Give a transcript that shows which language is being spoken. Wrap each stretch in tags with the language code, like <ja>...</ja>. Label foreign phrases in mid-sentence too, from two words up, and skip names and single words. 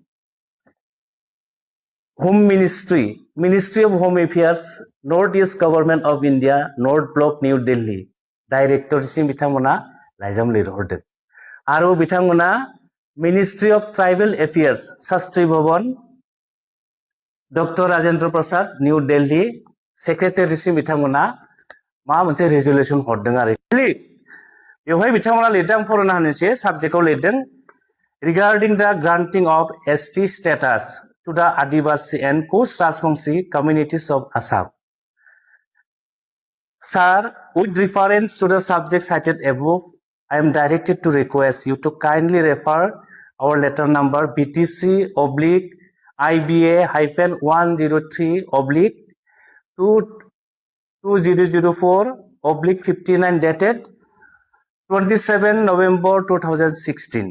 <en>Home Ministry of Home Affairs North East Government of India North Block New Delhi Director</en> <brx>बिथांमोना लाइजाम लिरहरदों आरो बिथांमोना</brx> <en>Ministry of Tribal Affairs Shastri Bhawan Doctor Rajendra Prasad New Delhi Secretary</en> <brx>बिथांमोना मा मोनसे रेजोल्यूशन हरदों आरो बेवहाय बिथांमोना लिरदों आं फरायना होनोसै साबजेक्टआव लिरदों</brx> <en>regarding the granting of ST status to the Adivasi and Koch Rajbangshi communities of Assam. Sir, with reference to the subject cited above, I am directed to request you to kindly refer our letter number BTC oblique IBA hyphen 103 oblique 2004 oblique 59 dated 27 November 2016.</en>